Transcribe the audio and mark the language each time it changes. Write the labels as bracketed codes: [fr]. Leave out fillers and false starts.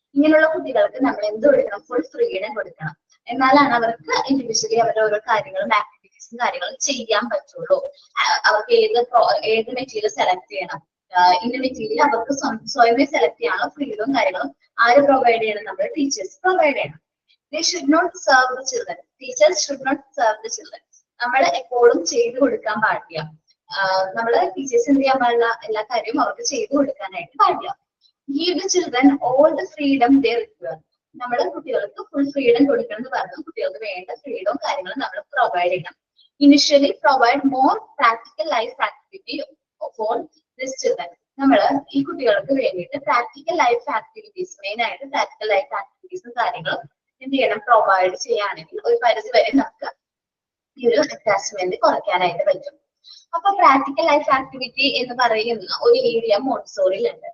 [ml] ഇങ്ങനെയുള്ള കുട്ടികൾക്ക് നമ്മൾ എന്ത് കൊടുക്കണം, ഫുൾ ഫ്രീഡം കൊടുക്കണം. എന്നാലാണ് അവർക്ക് ഇൻഡിവിജ്വലി അവരുടെ ഓരോ കാര്യങ്ങളും കാര്യങ്ങളും ചെയ്യാൻ പറ്റുള്ളൂ. അവർക്ക് ഏത് മെറ്റീരിയൽ സെലക്ട് ചെയ്യണം, ഇന്ന മെറ്റീരിയൽ അവർക്ക് സ്വയമേ സെലക്ട് ചെയ്യാനുള്ള ഫ്രീഡവും കാര്യങ്ങളും ആര് പ്രൊവൈഡ് ചെയ്യണം, നമ്മൾ ടീച്ചേഴ്സ് പ്രൊവൈഡ് ചെയ്യണം. [en] They should not serve the children. Teachers should not serve the children. [ml] നമ്മൾ എപ്പോഴും ചെയ്തു കൊടുക്കാൻ പാടില്ല. നമ്മള് ടീച്ചേഴ്സ് എന്ത് ചെയ്യാൻ പാടില്ല, എല്ലാ കാര്യവും അവർക്ക് ചെയ്തു കൊടുക്കാനായിട്ട് പാടില്ല. [en] Give the children all the freedom they require. [ml] നമ്മൾ കുട്ടികൾക്ക് ഫുൾ ഫ്രീഡം കൊടുക്കണം എന്ന് പറഞ്ഞു. കുട്ടികൾക്ക് വേണ്ട ഫ്രീഡവും കാര്യങ്ങളും നമ്മൾ പ്രൊവൈഡ് ചെയ്യണം. [en] Initially provide more practical life activity for this children. [ml] നമ്മൾ ഈ കുട്ടികൾക്ക് വേണ്ടിയിട്ട് പ്രാക്ടിക്കൽ ലൈഫ് ആക്ടിവിറ്റീസ്, മെയിൻ ആയിട്ട് പ്രാക്ടിക്കൽ ലൈഫ് ആക്ടിവിറ്റീസും കാര്യങ്ങളും എന്ത് ചെയ്യണം, പ്രൊവൈഡ് ചെയ്യുകയാണെങ്കിൽ ഒരു പരിധി വരെ നമുക്ക് ഈ ഒരു അറ്റാച്ച്മെന്റ് കുറയ്ക്കാനായിട്ട് പറ്റും. അപ്പൊ പ്രാക്ടിക്കൽ ലൈഫ് ആക്ടിവിറ്റി എന്ന് പറയുന്ന ഒരു ഏരിയ മോണ്ടിസോറിയിലുണ്ട്.